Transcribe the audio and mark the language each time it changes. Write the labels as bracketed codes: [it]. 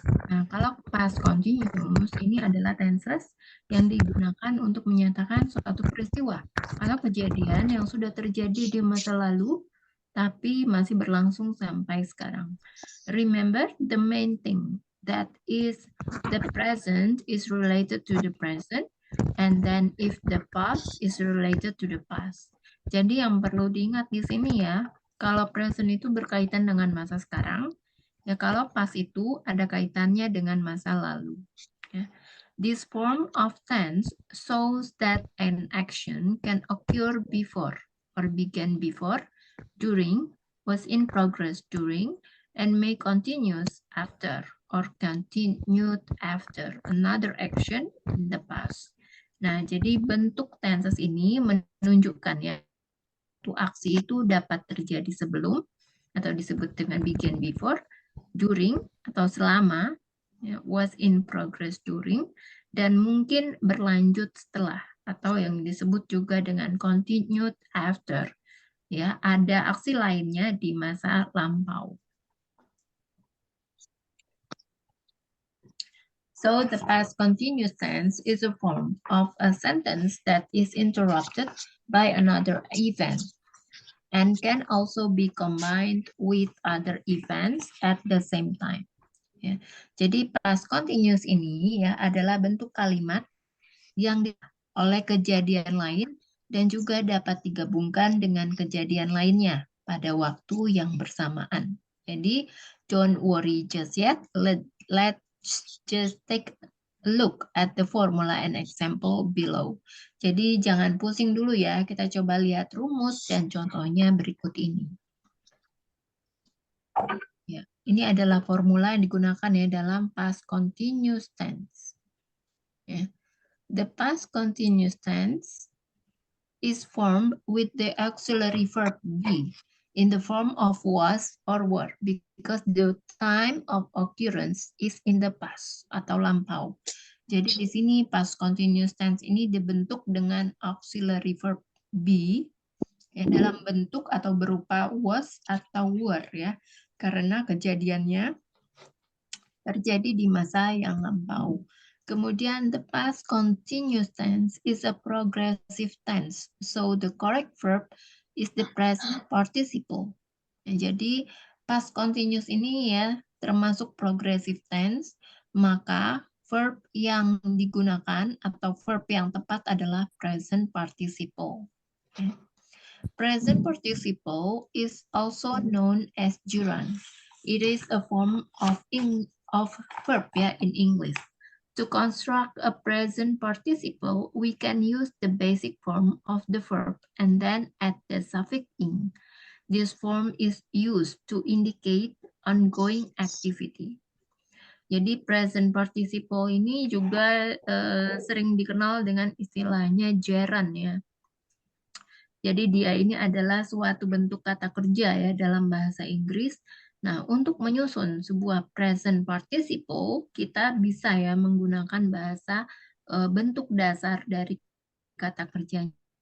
[id] Nah, kalau past continuous ini adalah tenses yang digunakan untuk menyatakan suatu peristiwa atau kejadian yang sudah terjadi di masa lalu tapi masih berlangsung sampai sekarang. [en] Remember, the main thing that is the present is related to the present, and then if the past is related to the past. [id] Jadi yang perlu diingat di sini ya, kalau present itu berkaitan dengan masa sekarang, ya, kalau pas itu ada kaitannya dengan masa lalu. Ya. [en] This form of tense shows that an action can occur before or began before, during, was in progress during, and may continue after or continued after another action in the past. [id] Nah, jadi bentuk tenses ini menunjukkan ya, suatu aksi itu dapat terjadi sebelum atau disebut dengan begin before, during atau selama, ya, [en] was in progress during, [id] dan mungkin berlanjut setelah atau yang disebut juga dengan continued after. Ya, ada aksi lainnya di masa lampau. [en] So the past continuous tense is a form of a sentence that is interrupted by another event and can also be combined with other events at the same time. [id] Ya. Jadi past continuous ini ya adalah bentuk kalimat yang oleh kejadian lain dan juga dapat digabungkan dengan kejadian lainnya pada waktu yang bersamaan. [en] Jadi don't worry just yet. Let's just take a look at the formula and example below. [id] Jadi jangan pusing dulu ya, kita coba lihat rumus dan contohnya berikut ini. Ya, ini adalah formula yang digunakan ya dalam past continuous tense. Ya. [en] The past continuous tense is formed with the auxiliary verb be in the form of was or were because the time of occurrence is in the past [id] atau lampau. Jadi di sini past continuous tense ini dibentuk dengan auxiliary verb be ya, dalam bentuk atau berupa was atau were ya, karena kejadiannya terjadi di masa yang lampau. [en] Kemudian the past continuous tense is a progressive tense. So the correct verb is the present participle. [id] Nah, jadi past continuous ini ya termasuk progressive tense, maka verb yang digunakan atau verb yang tepat adalah present participle. Okay. [en] Present participle is also known as gerund. It is a form of verb ya in English. To construct a present participle, we can use the basic form of the verb and then add the suffix ing. This form is used to indicate ongoing activity. [id] Jadi present participle ini juga sering dikenal dengan istilahnya gerund ya. Jadi dia ini adalah suatu bentuk kata kerja ya dalam bahasa Inggris Nah, untuk menyusun sebuah present participle, kita bisa ya menggunakan bahasa bentuk dasar dari kata kerjanya.